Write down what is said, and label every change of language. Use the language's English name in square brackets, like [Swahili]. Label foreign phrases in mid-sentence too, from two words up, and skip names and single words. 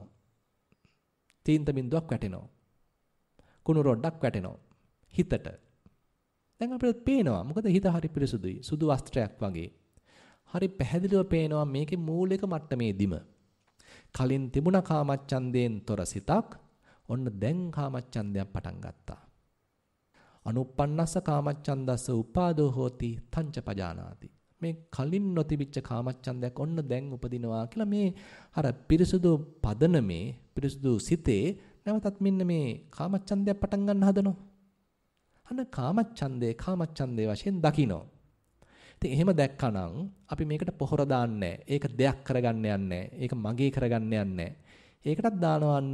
[Sinhala] තීන්ත බින්දුවක් වැටෙනවා. කුණු රොඩක් වැටෙනවා. හිතට. දැන් අපිට පේනවා මොකද හිත හරි පිරිසුදුයි. සුදු වස්ත්‍රයක් වගේ. හරි පැහැදිලිව පේනවා මේකේ මූලික මට්ටමේදීම. කලින් තිබුණ කාමච්ඡන්දයෙන් තොර සිතක් ඔන්න දැන් කාමච්ඡන්දයක් පටන් ගත්තා. [Pali] අනුප්පන්නස්ස කාමච්ඡන්දස්ස උපාදෝ හෝති තංච පජානාති. [Sinhala] මේ කලින් නොතිබිච්ච කාමච්ඡන්දයක් ඔන්න දැන් උපදිනවා කියලා මේ අර පිරිසුදු පදනමේ පිරිසුදු සිතේ නැවතත් මෙන්න මේ කාමච්ඡන්දයක් පටන් ගන්න හදනවා. අන්න කාමච්ඡන්දේ වශයෙන් දකින්න. ඉතින් එහෙම දැක්කනම් අපි මේකට පොහොර දාන්නේ ඒක දෙයක් කරගන්න යන්නේ ඒක මගේ කරගන්න යන්නේ ඒකටත් දානවන්න